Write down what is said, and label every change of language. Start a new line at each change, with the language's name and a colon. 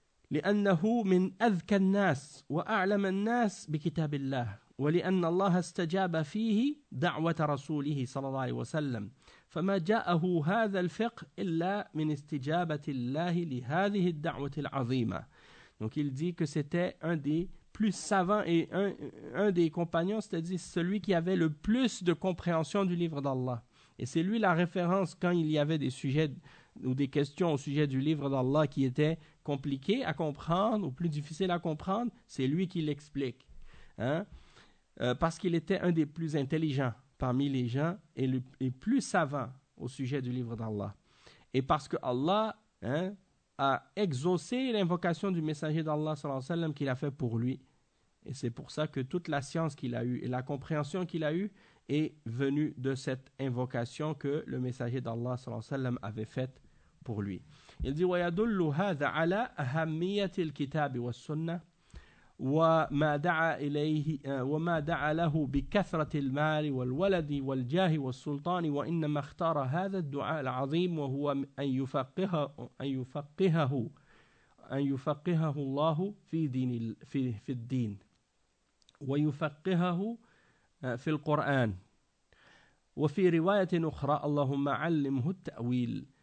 Arabic: لأنه من أذكى الناس وأعلم الناس بكتاب الله ولأن الله استجاب فيه دعوة رسوله صلى الله عليه وسلم فما جاءه هذا الفقه إلا من استجابة الله لهذه الدعوة العظيمة.
French: Donc il dit que c'était un des plus savants et un des compagnons, c'est-à-dire celui qui avait le plus de compréhension du livre d'Allah. Et c'est lui la référence quand il y avait des sujets ou des questions au sujet du livre d'Allah qui étaient compliqué à comprendre ou plus difficile à comprendre, c'est lui qui l'explique. Hein? Parce qu'il était un des plus intelligents parmi les gens et le plus savant au sujet du livre d'Allah. Et parce que Allah, hein, a exaucé l'invocation du messager d'Allah, sallallahu alayhi wa sallam, qu'il a fait pour lui. Et c'est pour ça que toute la science qu'il a eue et la compréhension qu'il a eue est venue de cette invocation que le messager d'Allah, sallallahu alayhi wa sallam, avait faite pour lui. Il dit,
Arabic: ويدل هذا على أهمية الكتاب والسنة وما دعا إليه وما دعا له بكثرة المال والولد والجاه والسلطان وإنما اختار هذا الدعاء العظيم وهو أن يفقهه الله في الدين ويفقهه في القرآن وفي رواية أخرى اللهم علمه التأويل.